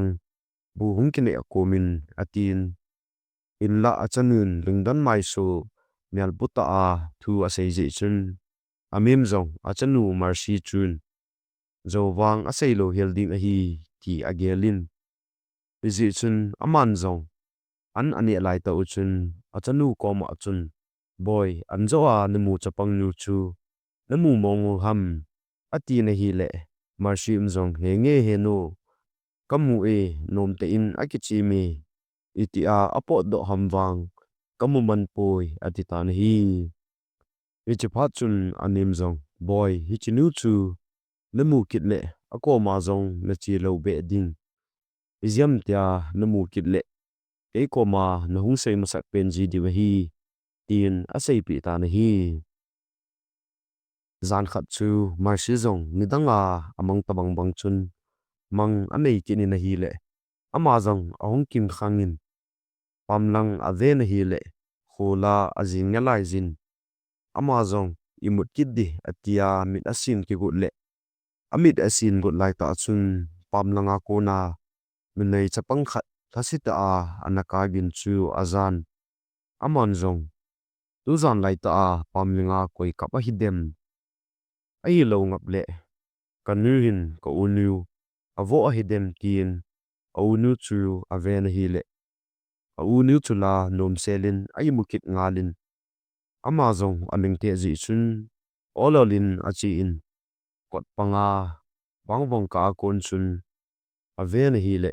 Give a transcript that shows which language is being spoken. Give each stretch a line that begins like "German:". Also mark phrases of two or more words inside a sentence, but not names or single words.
Thulung: Buhung kine akomin atin. Inla achanun lungdan maiso. Mial buta a thu asay chun. Amim zong achanu marsi chun. Zo wang asay lo helding ahi ki agelin. Bizi chun aman zong. An ane alay ta uchun. Achanu koma achun. Boy anzo a namu chapang nu chu. Namu mongu ham. Ati nahi le. Marsi zong henge heno. Kamu nom te in akichimi. Iti a apot do ham wang. Kamu manpoy atita nahi. Ichipat chun anim zong. Boy hichinu chu. Namu kitle. Ako ma zong na chi lau be ding. Iziam tia namu kitle. Eko ma na hung say masak penji diwahi. Tin asay pita nahi. Zan khat chu marsi zong nidanga amang tabang bang chun. Mang amay kini nahi le. Ama zong ahong kim khangin. Pamlang ave nahi le. Khola azin ngalai zin. Ama zong imut kiddi atia mit asin ki gut le. Amit asin gut lai ta chun. Pamlanga kona. Minay chapang khat. Thasita a anakagin chu azan. Aman zong. Tuzan lai ta a pamlinga koi kapahidem. Ay lau ngap le. Kanuhin ka unu. Avo ahidem tiin. Unu chu ave nahi le. Unu chu la nom selin ay mukit ngalin. Ama zong aming te zi chun. Ololin achiin. Kot panga. Bangvong ka akon chun. Ave nahi le.